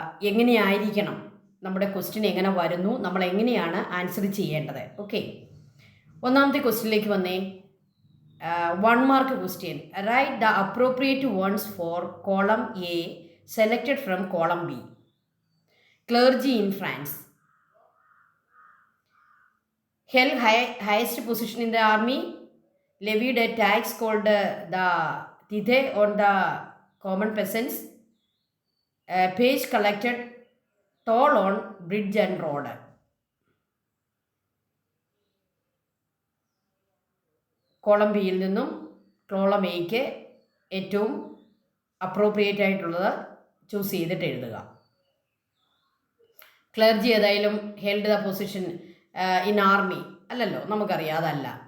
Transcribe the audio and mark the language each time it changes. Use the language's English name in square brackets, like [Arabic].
[Malayalam] എങ്ങനെയായിരിക്കണം നമ്മുടെ ക്വസ്റ്റ്യൻ, എങ്ങനെ വരുന്നു, നമ്മൾ എങ്ങനെയാണ് ആൻസർ ചെയ്യേണ്ടത്. ഓക്കെ, ഒന്നാമത്തെ ക്വസ്റ്റ്യനിലേക്ക് വന്നേ. 1 mark question. [English] Write the appropriate ones for column A selected from column B. Clergy in France. Held highest position in the army. Levied a tax called the tithe on the common peasants. Page collected toll on bridge and road. [Malayalam] Column ബിയിൽ നിന്നും column എയ്ക്ക് ഏറ്റവും appropriate ആയിട്ടുള്ളത് choose ചെയ്തിട്ട് എഴുതുക. Clergy ഏതായാലും [English] held the position in army [Malayalam] അല്ലല്ലോ, നമുക്കറിയാം, അതല്ല.